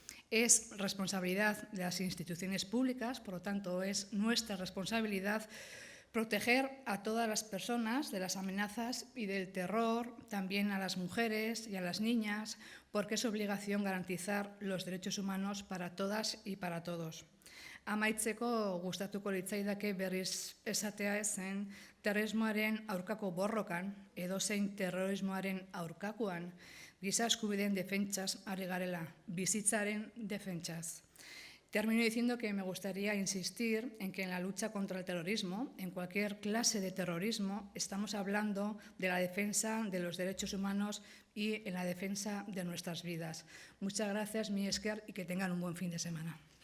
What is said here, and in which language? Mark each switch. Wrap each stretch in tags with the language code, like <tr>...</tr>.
<es>Es responsabilidad de las instituciones públicas, por lo tanto, es nuestra responsabilidad proteger a todas las personas de las amenazas y del terror, también a las mujeres y a las niñas, porque es obligación garantizar los derechos humanos para todas y para todos.</es> <eu>Amaitzeko gustatuko litzaidake berriz esatea zen terrorismoaren aurkako borrokan, edozein terrorismoaren aurkakoan, giza eskubideen defentsaz ari garela, bizitzaren defentsaz.</eu> <es>Termino diciendo que me gustaría insistir en que en la lucha contra el terrorismo, en cualquier clase de terrorismo, estamos hablando de la defensa de los derechos humanos y en la defensa de nuestras vidas. Muchas gracias,</es> <eu>mi esker,</eu> <es>y que tengan un buen fin de semana.</es>